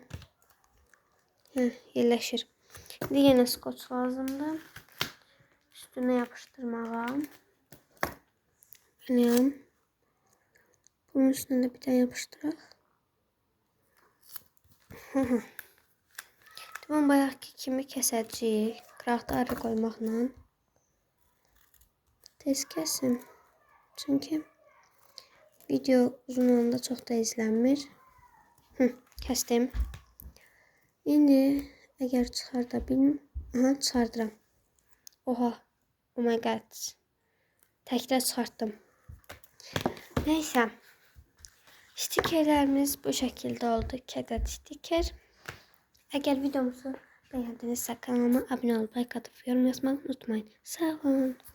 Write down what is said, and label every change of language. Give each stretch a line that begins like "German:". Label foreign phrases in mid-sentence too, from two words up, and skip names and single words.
Turkish: Yerleşir. Şimdi yine skoç lazımdır. Üstüne yapıştırmağa. Böyle. Bunun üstüne de bir tane yapıştırak. Tamam,
Azerbaijani: bayaqki kimi kəsəcəyik. Qıraqda arı qoymaqla. Tez kəsin. Çünki video uzun olanda çox da izlənmir. Kəsdim. İndi əgər çıxarda bilmirəm. Aha, çıxardıram.
English: Oha. Oh my god.
Azerbaijani: Təkrar çıxartdım. Neyse.
Turkish: Stikerlerimiz bu şekilde oldu. 2 adet stiker. Eğer videomuzu beğendinizse kanalıma abone olup like atıp yorum yazmayı unutmayın.
Azerbaijani: Sağ olun.